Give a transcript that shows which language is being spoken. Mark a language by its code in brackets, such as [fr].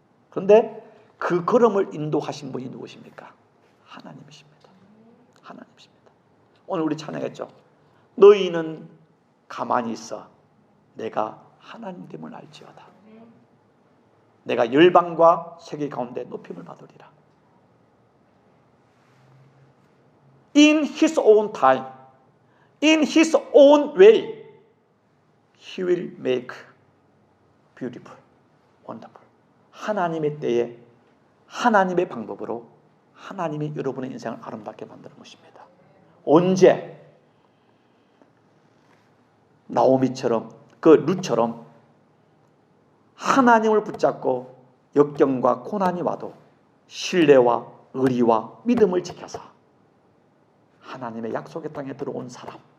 [ko] 그런데 그 걸음을 인도하신 분이 누구십니까? 하나님이십니다. 하나님이십니다. 오늘 우리 찬양했죠. 너희는 가만히 있어 내가 하나님됨을 알지어다. 내가 열방과 세계 가운데 높임을 받으리라. [en] In His own time, in His own way, He will make beautiful, wonderful. [ko] 하나님의 때에 하나님의 방법으로 하나님이 여러분의 인생을 아름답게 만드는 것입니다. 언제? 나오미처럼 그 룻처럼 하나님을 붙잡고 역경과 고난이 와도 신뢰와 의리와 믿음을 지켜서 하나님의 약속의 땅에 들어온 사람,